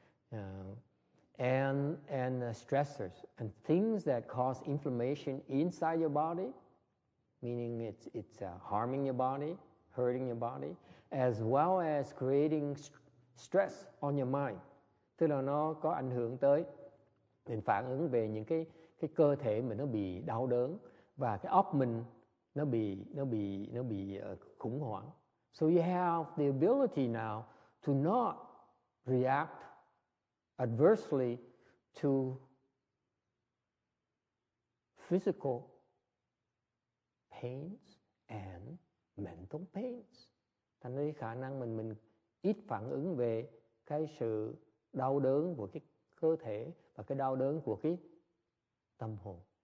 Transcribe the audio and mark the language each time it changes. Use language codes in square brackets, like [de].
[en] And stressors and things that cause inflammation inside your body, meaning it's harming your body, hurting your body, as well as creating stress on your mind. [vi] Tức là nó có ảnh hưởng tới mình phản ứng về những cái cơ thể mình nó bị đau đớn, và cái óc mình nó bị khủng hoảng. [en] So you have the ability now to not react adversely to physical pains and mental pains. [vi] Thành ra khả năng mình ít phản ứng về cái sự đau đớn của cái cơ thể và cái đau đớn của cái tâm hồn.